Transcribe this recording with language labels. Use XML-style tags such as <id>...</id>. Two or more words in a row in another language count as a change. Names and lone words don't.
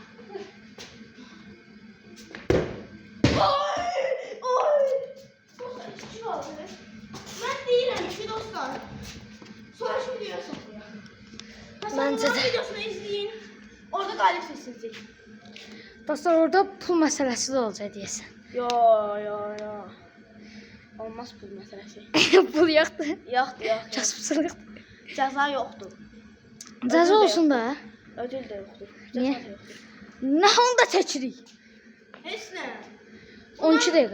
<tr>Oy. Dostlar içi var böyle. Ben değilim ki dostlar. Sonra şu videoya sokuyor. Bence de. Videosunu izleyin. Orada galip seçilecek. Dostlar orada pul meselesi de olacak deyəsən. Yo. Olmaz pul meselesi.</tr> <az>Pul yoxdur. Yoxdur. Kasıbçılıqdır. Cəza yoxdur. Cəza olsun da. Ödül də yoxdur. Niyə? Cəza da yoxdur. Nə onu da çəkirik. Heç nə. 12 dəqiqə.</az>